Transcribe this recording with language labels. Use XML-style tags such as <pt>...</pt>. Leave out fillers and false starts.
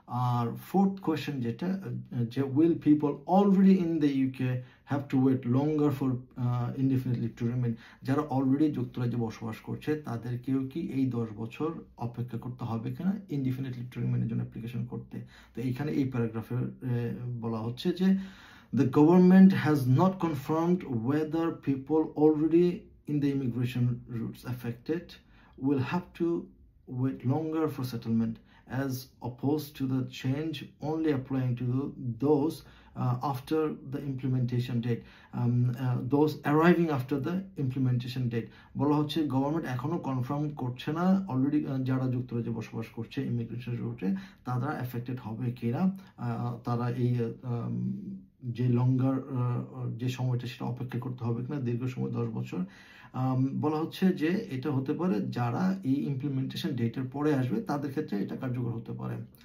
<bn>আর fourth question যেটা, যে</bn> <en>will people already in the UK have to wait longer for indefinitely to remain,</en> <bn>যারা already যুক্তরাজ্যে বসবাস করছে তাদেরকেও কি এই 10 বছর অপেক্ষা করতে হবে কিনা ইনডিফিনিটলি টু রিমেইনের জন্য অ্যাপ্লিকেশন করতে। তো এইখানে এই প্যারাগ্রাফে বলা হচ্ছে যে</bn> <en>the government has not confirmed whether people already in the immigration routes affected will have to wait longer for settlement, as opposed to the change only applying to those after the implementation date, those arriving after the implementation date.</en> <bn>বলা হচ্ছে government এখনো confirm করছে না already যারা যুক্তরাজ্যে বসবাস করছে immigration রুটে তারা এফেক্টেড হবে কিনা, তারা এই যে লঙ্গার যে সময়টা সেটা অপেক্ষা করতে হবে কিনা দীর্ঘ সময় 10 বছর। বলা হচ্ছে যে এটা হতে পারে যারা এই ইমপ্লিমেন্টেশন ডেটের পরে আসবে তাদের ক্ষেত্রে এটা কার্যকর হতে পারে।</bn>